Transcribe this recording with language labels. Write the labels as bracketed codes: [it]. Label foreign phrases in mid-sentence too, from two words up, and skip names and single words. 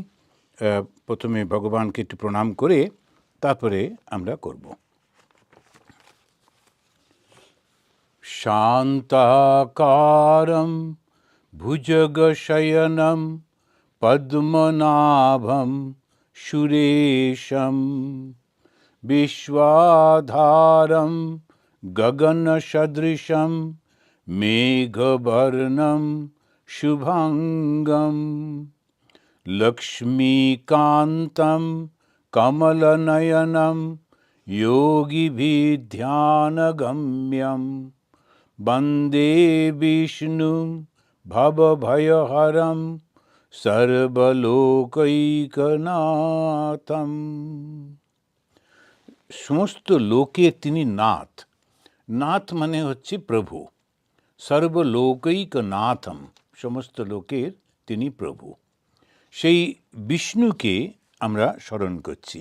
[bn] প্রথমে ভগবানকে একটু প্রণাম করে তারপরে আমরা করব। [sa] शान्ताकारम भुजगशयनम पद्मनाभम सुरेशम विश्वाधारं गगनसदृशं मेघवर्णं शुभांगं लक्ष्मीकान्तं कमलनयनं योगिभिर्ध्यानगम्यं वन्दे विष्णुं भवभयहरं सर्वलोकैकनाथम्। [bn] সমস্ত লোকের তিনি নাথ। নাথ মানে হচ্ছে প্রভু। [sa] सर्वलोकैक नाथम, [bn] সমস্ত লোকের তিনি প্রভু। সেই বিষ্ণুকে আমরা স্মরণ করছি।